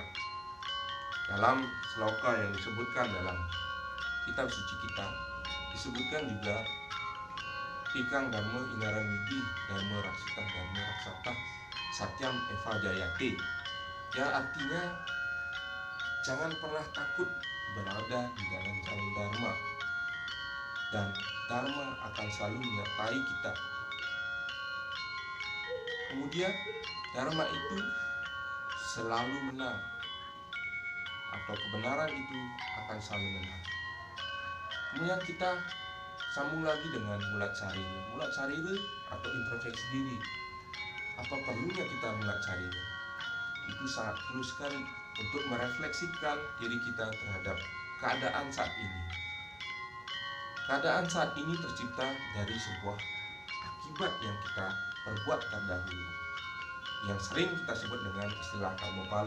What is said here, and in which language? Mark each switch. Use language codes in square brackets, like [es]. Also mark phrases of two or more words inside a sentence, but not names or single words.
[id] Dalam sloka yang disebutkan dalam kitab suci kita, disebutkan juga [kaw] Ikang Dharma Inaran Widi Dharma Raksita Dharma Raksata Satyam Eva Jayate, [id] yang artinya jangan pernah takut berada di dalam jalan dharma, dan dharma akan selalu menyertai kita. Kemudian dharma itu selalu menang, atau kebenaran itu akan selalu menang. Kemudian kita sambung lagi dengan [ban] mulat sarira. Mulat sarira [id] atau introspeksi diri. Apa perlunya kita [ban] mulat sarira? [id] Itu sangat perlu sekali untuk merefleksikan diri kita terhadap keadaan saat ini. Keadaan saat ini tercipta dari sebuah akibat yang kita perbuat terdahulu, yang sering kita sebut dengan istilah karma pala.